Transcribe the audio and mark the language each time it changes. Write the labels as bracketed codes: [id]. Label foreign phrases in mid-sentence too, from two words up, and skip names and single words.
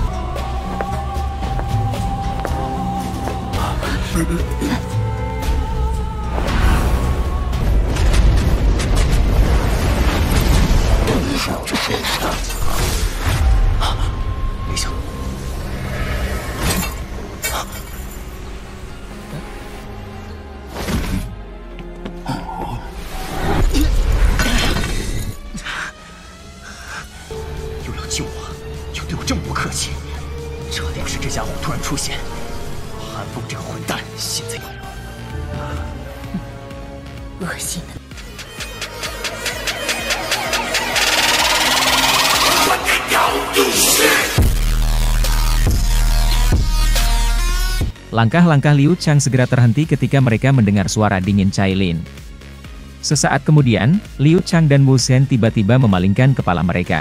[zh] 没想到，又要救我，又对我这么不客气，这要是这家伙突然出现，韩风这个混蛋现在恶心的。 [id] Langkah-langkah Liu Chang segera terhenti ketika mereka mendengar suara dingin Cailin. Sesaat kemudian, Liu Chang dan Wu Shen tiba-tiba memalingkan kepala mereka.